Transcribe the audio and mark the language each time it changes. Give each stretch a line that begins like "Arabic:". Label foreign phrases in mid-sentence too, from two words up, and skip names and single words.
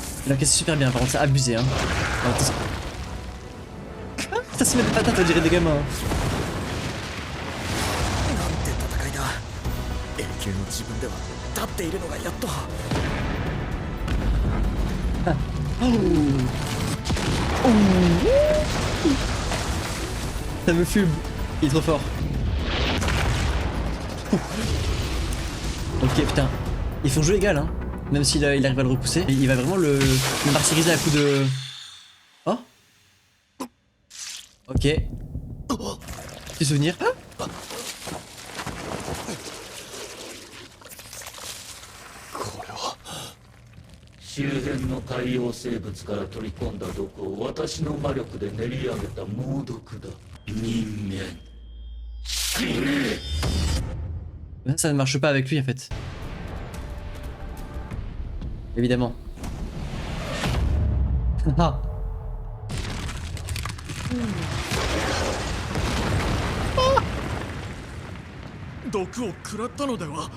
French: Il encaisse super bien, par contre, c'est abusé, hein. Alors, attention. Ça se met des patates, on dirait des gamins. Hein.
Japanese: なんて戦いだ。永久の自分では立っているのがやっと。
French: Ça me fume. Il est trop fort. Ok, putain. Ils font jeu égal, hein. Même s'il il arrive à le repousser. Il va vraiment le martyriser à coup de... Oh. Ok. Petit souvenir. Ah.
Japanese: これは周辺の海洋生物から取り込んだ毒を私の魔力で練り上げた猛毒だ。人間死ね。
French: Ça ne marche pas avec lui en fait. Évidemment. Ah.
Japanese: 毒を食らったのでは。